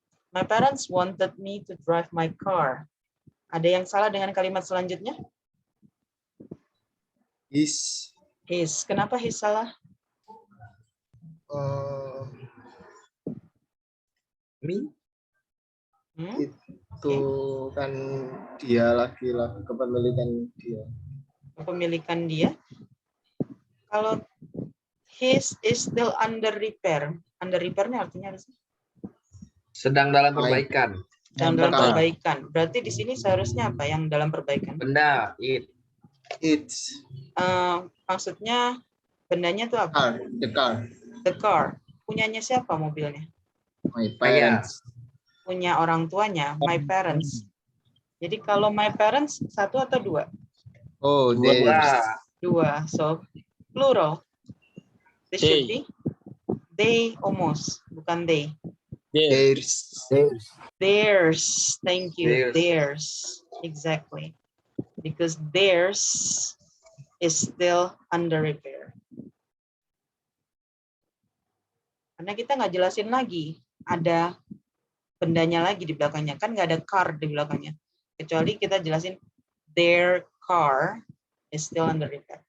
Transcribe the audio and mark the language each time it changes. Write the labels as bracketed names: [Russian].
[English] My parents wanted me to drive my car. [Indonesian] Ada yang salah dengan kalimat selanjutnya? [English] His. [Indonesian] His. Kenapa his salah? [English] Me. Hmm? [Indonesian] Itu kan dia lagi lah, kepemilikan dia. Kepemilikan dia. [English] Kalau his is still under repair. [Indonesian] Under repair-nya artinya apa sih? Sedang dalam perbaikan. Dalam perbaikan. Berarti di sini seharusnya apa yang dalam perbaikan? Benda, [English] It's. [Indonesian] Maksudnya bendanya itu apa? [English] The car. The car. [Indonesian] Punyanya siapa mobilnya? [English] My parents. [Indonesian] Punya orang tuanya, my parents. Jadi kalau my parents, satu atau dua? [English] Oh, Dua. So, plural. This should be they almost, bukan they. Theirs. Theirs. Thank you. Theirs. Theirs. Exactly. Because theirs is still under repair. [Indonesian] Karena kita nggak jelasin lagi. Ada bendanya lagi di belakangnya. Kan nggak ada car di belakangnya. Kecuali kita jelasin [English] their car is still under repair.